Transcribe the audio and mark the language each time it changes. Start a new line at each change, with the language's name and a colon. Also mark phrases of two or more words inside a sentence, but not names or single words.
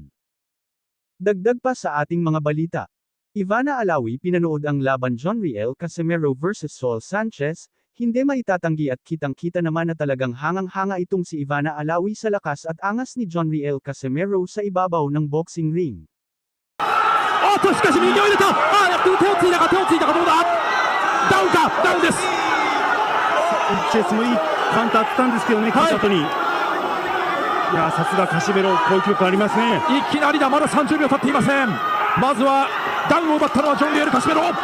Filipino: Dagdag pa sa ating mga balita. Ivana Alawi pinanood ang laban Jonriel Casimero vs Saul Sanchez, hindi maitatanggi at kitang-kita naman na talagang hangang-hanga itong si Ivana Alawi sa lakas at angas ni Jonriel Casimero sa ibabaw ng
English: boxing ring.
Japanese: っとしかし右を入れた。やっと手をついたかどうだ。ダウンか、ダウンです。チェスもいいカウンター当てたんですけどね、勝った後に。いやさすがカシメロ、攻撃力ありますね。いきなりだ、まだ30秒経っていません。まずはダウンを奪ったのはジョン・リエル・カシメロ。